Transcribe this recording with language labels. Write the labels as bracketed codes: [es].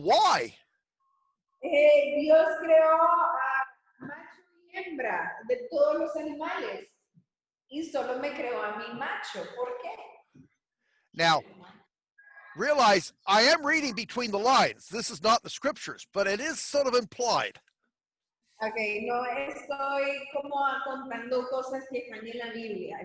[en] Why? [es] Dios creó a macho y hembra de todos los animales y solo me creó a mi macho. ¿Por qué? [en] Now, realize I am reading between the lines. This is not the scriptures, but it is sort of implied. [es] Okay, no estoy como contando cosas que están en la Biblia.